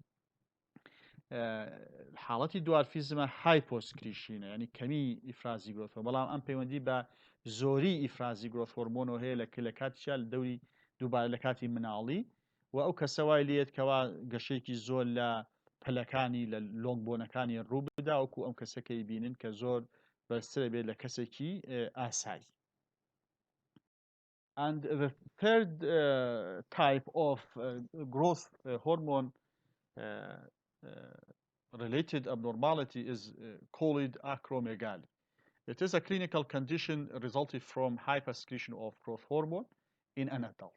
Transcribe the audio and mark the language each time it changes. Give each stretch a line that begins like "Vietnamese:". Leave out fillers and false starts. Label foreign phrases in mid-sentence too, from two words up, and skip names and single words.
Central Kurdish: حاڵەتی دوارفیزمە هایپۆسکریشینە ینی کەمی ئیفرازی گرۆتەوە بەڵام ئەم پەیوەندی بە زۆری ئیفرازی گرۆت هۆرمۆنەوە هەیە لە کاتیشا لە دەوری دووبارە لە کاتی مناڵی و ئەو کەسەوای لێت کەوا گەشەیەکی زۆر لە پەلەکانی لە لۆنگبۆنەکانی ڕوو بدا وەکو ئەم کەسەکەی بینن کە زۆر بەرزترە بێت لە کەسێکی ئاسایی.
English: And the third type of growth hormone related abnormality is called acromegaly. It is a clinical condition resulting from hypersecretion of growth hormone in an adult.